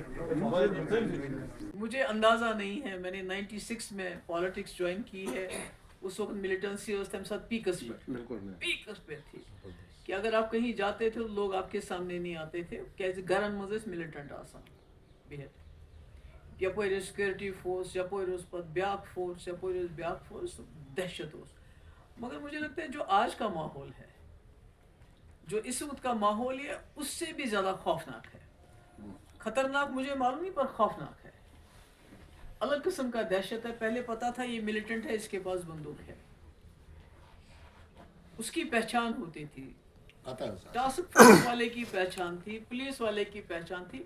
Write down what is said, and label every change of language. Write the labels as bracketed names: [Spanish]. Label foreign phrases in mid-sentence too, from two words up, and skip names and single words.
[Urdu] مجھے اندازہ نہیں ہے، میں نے 96 میں پالیٹکس جوائن کی ہے، اس وقت ملیٹنسی اس تم ساتھ پیکس پہ تھی کہ اگر آپ کہیں جاتے تھے تو لوگ آپ کے سامنے نہیں آتے تھے [Kashmiri] کیازِ گھرن مز ملٹنٹ آسان بہت یپر سیکورٹی فورس یپر پتہ بیاکھ فورس یپر بیاکھ فورس دہشت اس. [Urdu] مگر مجھے لگتا ہے جو آج کا ماحول ہے، جو اس وقت کا ماحول ہے، اس سے بھی زیادہ خوفناک ہے. خطرناک مجھے معلوم نہیں پر خوفناک ہے، الگ قسم کا دہشت ہے. پہلے پتا تھا یہ ملیٹنٹ ہے، اس کے پاس بندوق ہے، اس کی پہچان ہوتی تھی، [English] task force [Urdu] والے کی پہچان تھی، پولیس والے کی پہچان تھی.